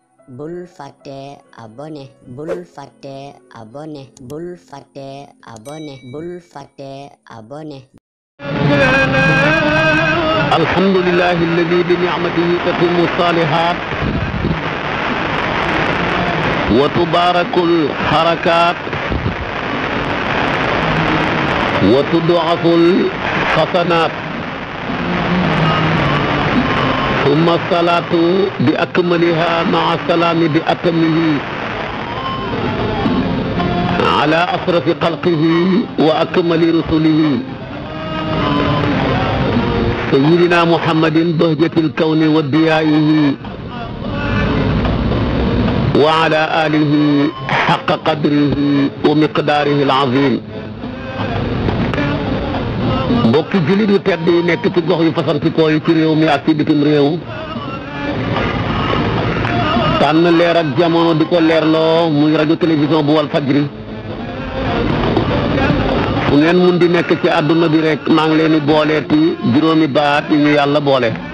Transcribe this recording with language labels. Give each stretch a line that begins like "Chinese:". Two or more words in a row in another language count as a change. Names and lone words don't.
Wolof: bul fàtte abonné bul fàtte abonné bul fàtte abonné bul fàtte abonné.
Arabic: الحمد لله الذي بنعمته تتم الصالحات وتبارك الحركات وتضاعف الحسنات ثم الصلاة بأكملها مع السلام بأتمه على أشرف خلقه وأكمل رسله سيدنا محمد بهجة الكون وضيائه وعلى آله حق قدره ومقداره العظيم.
Wolof: mbokki jullit yu tedd yi nekk ci gox yu fasantikoo yi ci réew mi ak ci bitim réew tànn leer ak jamono di ko leerloo muy rajo télévision bu wal fajri fu ngeen mun di nekk ci àdduna bi rek maa ngi leen di booleeti juróomi baat yi ñu yàlla boole